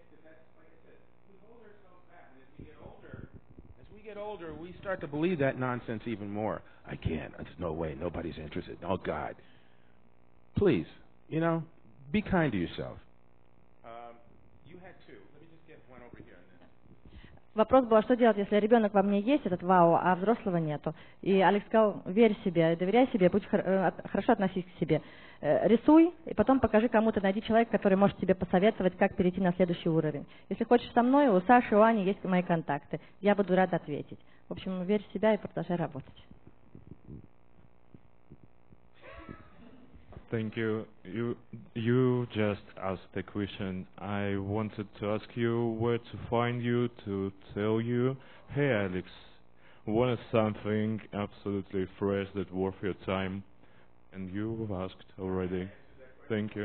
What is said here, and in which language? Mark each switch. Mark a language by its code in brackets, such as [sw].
[en] Because that's, like I said, we hold ourselves back, and as we get older, we start to believe that nonsense even more. I can't. There's no way. Nobody's interested. Oh God. Please, you know, be kind to yourself. You had two. Let me just get one over here. [ru] Вопрос был, а что делать, если ребенок во мне есть, этот вау, а взрослого нету? И Алекс сказал, верь в себя, доверяй себе, будь хорошо относись к себе. Рисуй, и потом покажи кому-то, найди человека, который может тебе посоветовать, как перейти на следующий уровень. Если хочешь со мной, у Саши, у Ани есть мои контакты. Я буду рада ответить. В общем, верь в себя и продолжай работать. [en] Thank you. You just asked the question. I wanted to ask you where to find you to tell you, hey Alex, what is something absolutely fresh that worth your time? And you asked already. Thank you.